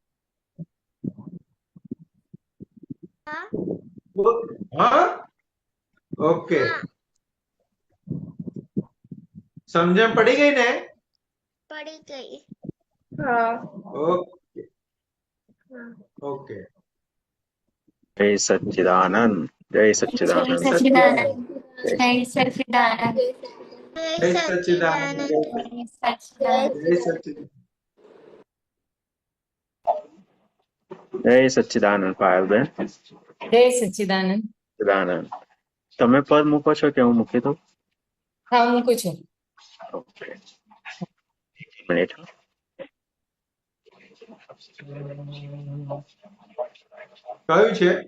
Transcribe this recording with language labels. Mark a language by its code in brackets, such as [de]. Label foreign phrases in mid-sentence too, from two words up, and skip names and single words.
[gu] हाँ। हाँ, ओके, हाँ। સમજ પડી ગઈ ને। પડી ગઈ। हाँ। ओके, हाँ। ओके। જય સચ્ચિદાનંદ. જય जय સચ્ચિદાનંદ. सच्चिदानंद। जय जय सच्चिदानंद। जय जय सच्चिदानंद। सच्चिदानंद। जय सच्चिदानंद। जय सच्चिदानंद। જય સચ્ચિદાનંદ પાયલબેન. જય સચ્ચિદાનંદ. સચ્ચિદાનંદ. તમે પદ મૂકો છો કે હું મૂકી દઉં? હા મૂકું છું. ઓકે, એક મિનિટ. કયું છે?